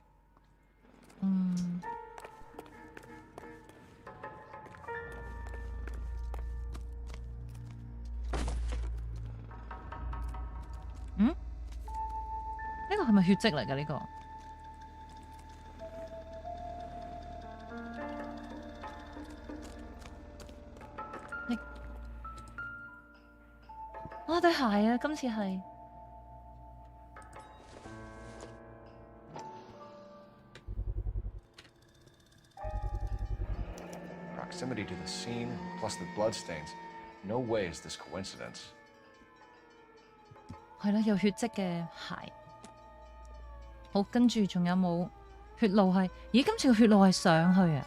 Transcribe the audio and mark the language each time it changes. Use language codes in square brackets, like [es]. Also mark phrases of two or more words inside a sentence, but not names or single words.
[yue] 呢個係咪血跡嚟㗎？呢個對鞋啊！今次係 [en] Proximity to the scene plus the bloodstains. No way is this coincidence. [yue] 係啦，有血跡嘅鞋。好，跟住仲有冇血路係？咦，今次個血路係上去啊！